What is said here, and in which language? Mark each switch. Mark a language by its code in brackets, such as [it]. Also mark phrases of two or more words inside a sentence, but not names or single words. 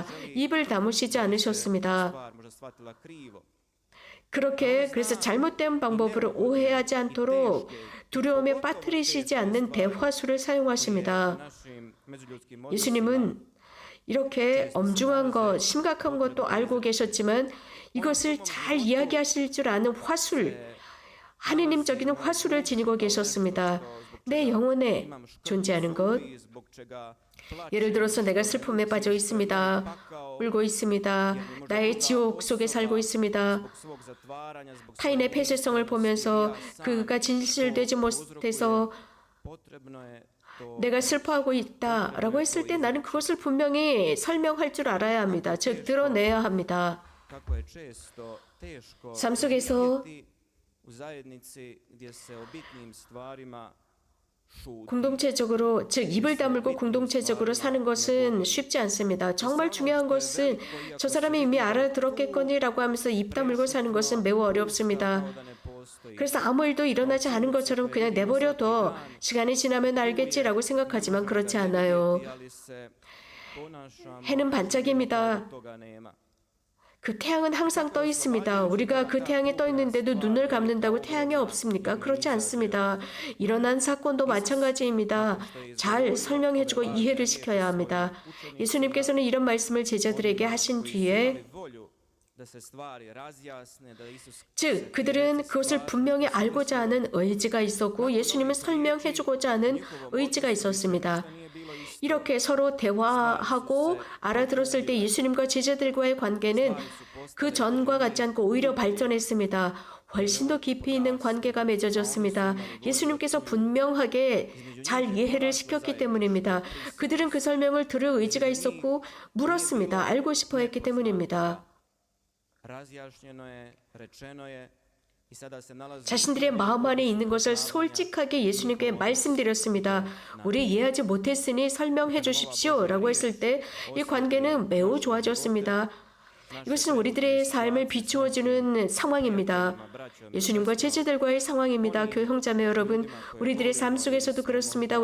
[ko] 입을 다무시지 않으셨습니다. 그래서 잘못된 방법으로 오해하지 않도록 두려움에 빠뜨리시지 않는 대화술을 사용하십니다. 예수님은 이렇게 엄중한 것, 심각한 것도 알고 계셨지만 이것을 잘 이야기하실 줄 아는 화술, 하느님적인 화술을 지니고 계셨습니다. 내 영혼에 [hr] imam škrtu [ko] 존재하는 것. [hr] i zbog čega plačem, [ko] 예를 들어서 내가 슬픔에 빠져 있습니다. 울고 있습니다. 나의 지옥 속에 살고 있습니다. [hr] zbog svog zatvaranja, zbog [ko] 타인의 폐쇄성을 보면서 그가 진실되지 못해서 [hr] potrebno je to [ko] 내가 슬퍼하고 있다라고 했을 때 나는 그것을 분명히 설명할 줄 알아야 합니다. 즉 드러내야 합니다. [hr] kako je često teško [ko] 삶 속에서 [hr] živjeti u zajednici gdje se o bitnim stvarima šuti. [ko] 공동체적으로, 즉 입을 다물고 공동체적으로 사는 것은 쉽지 않습니다. 정말 중요한 것은 저 사람이 이미 알아들었겠거니라고 하면서 입 다물고 사는 것은 매우 어렵습니다. [hr] Da ne postoji [ko] 그래서 아무 일도 일어나지 않은 것처럼 그냥 내버려둬 시간이 지나면 알겠지라고 생각하지만 그렇지 않아요. [hr] ali se ponašamo [ko] 해는 반짝입니다. [hr] toga nema. [ko] 그 태양은 항상 떠 있습니다. 우리가 그 태양에 떠 있는데도 눈을 감는다고 태양이 없습니까? 그렇지 않습니다. 일어난 사건도 마찬가지입니다. 잘 설명해주고 이해를 시켜야 합니다. 예수님께서는 이런 말씀을 제자들에게 하신 뒤에 [hr] Volju da se stvari razjasne, da Isus [ko] 즉 그들은 그것을 분명히 알고자 하는 의지가 있었고 예수님은 설명해주고자 하는 의지가 있었습니다. 이렇게 서로 대화하고 알아들었을 때 예수님과 제자들과의 관계는 그 전과 같지 않고 오히려 발전했습니다. 훨씬 더 깊이 있는 관계가 맺어졌습니다. 예수님께서 분명하게 잘 이해를 시켰기 때문입니다. 그들은 그 설명을 들을 의지가 있었고 물었습니다. 알고 싶어 했기 때문입니다. [hr] razjašnjeno je, rečeno je i sada se nalazi [ko] 자신들의 마음 안에 있는 것을 솔직하게 예수님께 말씀드렸습니다. 우리 이해하지 못했으니 설명해 주십시오 라고 했을 때 이 관계는 매우 좋아졌습니다. 이것은 우리들의 삶을 비추어주는 상황입니다. 예수님과 제자들과의 상황입니다. 교회 형제자매 여러분, 우리들의 삶 속에서도 그렇습니다.